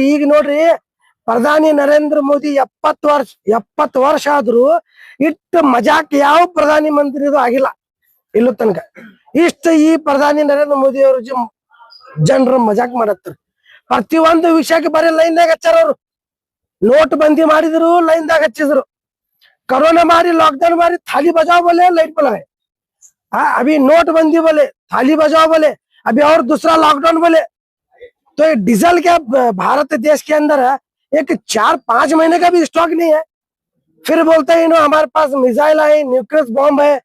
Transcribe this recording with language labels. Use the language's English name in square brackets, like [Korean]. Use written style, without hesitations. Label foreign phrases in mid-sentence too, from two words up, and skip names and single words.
[Kannada] ಈಗ ನೋಡ್ರಿ, ಪ್ರಧಾನಿ ನರೇಂದ್ರ ಮೋದಿ 70 ವರ್ಷ ಆದ್ರೂ ಇಟ್ಟು ಮಜಾಕ್ ಯಾವ ಪ್ರಧಾನಿ ಮಂತ್ರಿದು ಆಗಿಲ್ಲ ಇಲ್ಲೂ ತನಕ. ಈ ಪ್ರಧಾನಿ ನರೇಂದ್ರ ಮೋದಿ ಅವರು ಜನರು ಮಜಾಕ್ ಮಾಡತ್ತಾರ. ಪ್ರತಿಯೊಂದು ವಿಷಯಕ್ಕೆ ಬರೀ ಲೈನ್ದಾಗ ಹಚ್ಚಾರ. ಅವ್ರು ನೋಟ್ ಬಂದಿ ಮಾಡಿದ್ರು, ಲೈನ್ದಾಗ ಹಚ್ಚಿದ್ರು. [Hindi] कोरोना मारी, लॉकडाउन मारी, थाली बजाओ बोले, लाइट बुलाए. अभी नोटबंदी बोले, थाली बजाओ बोले, अभी और दूसरा लॉकडाउन बोले. तो ये डीजल क्या भारत देश के अंदर है, एक 4-5 महीने का भी स्टॉक नहीं है. फिर बोलते हैं हमारे पास मिसाइल है, न्यूक्लियर बॉम्ब है.